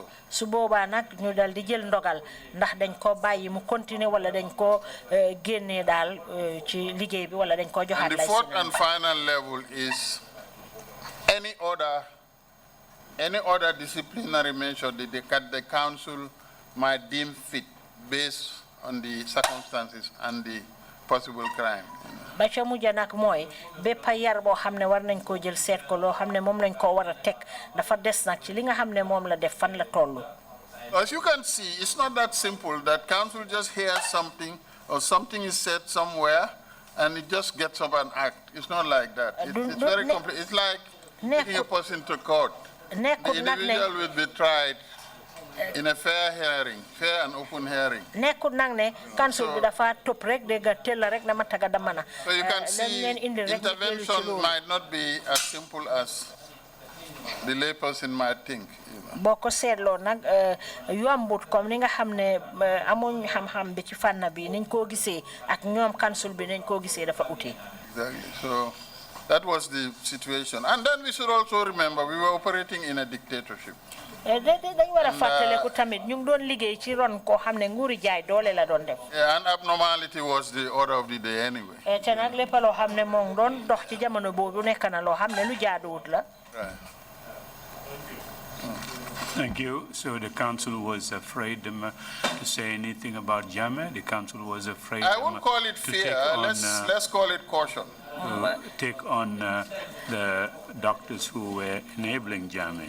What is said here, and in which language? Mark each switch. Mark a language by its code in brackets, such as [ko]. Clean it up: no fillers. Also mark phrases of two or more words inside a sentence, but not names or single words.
[wo] su boobaa nag ñu dal di jël ndogal ndax dañ ko bàyyi mu continuer wala dañ ko génnee daal ci liggéey bi wala dañ ko joxaat. [en] And the fourth and final level is any other disciplinary measure that the council might deem fit based on the circumstances and the possible crime. [wo] ba ca mujj nag mooy bépp yar boo xam ne war nañ koo jël seet ko loo xam ne moom lañ koo war a teg dafa des nag ci li nga xam ne moom la def fan la toll. [en] As you can see, it's not that simple that council just hears something or something is said somewhere and it just gets up and act. It's not like that. It's very complex. It's like taking a person to court. The individual will be tried in a fair hearing, fair and open hearing. [wo] Nekut nang ne council bi dafa top rek de ga tel rek na mataga damana. [en] So you can see intervention might not be as simple as the layperson might think. [wo] Boko seetloo nag yombut comme ni nga xam ne amuñ xam-xam bi ci fànn bi niñ koo gisee ak ñoom council bi niñ koo gisee dafa ute. [en] Exactly. So that was the situation. And then we should also remember we were operating in a dictatorship. [wo] dañ war a fàttaleku tamit ñu ngi doon liggéey ci ron koo xam ne nguuri jaay doole la doon def. [en] And abnormality was the order of the day anyway. [wo] te nag lépp loo xam ne moo ngi doon dox ci jamono boobu nekk na loo xam ne lu jaaduwut la. [en] Thank you. So the council was afraid to say anything about Jammeh. The council was afraid. I won't call it fear. Let's call it caution. To take on the doctors who were enabling Jammeh.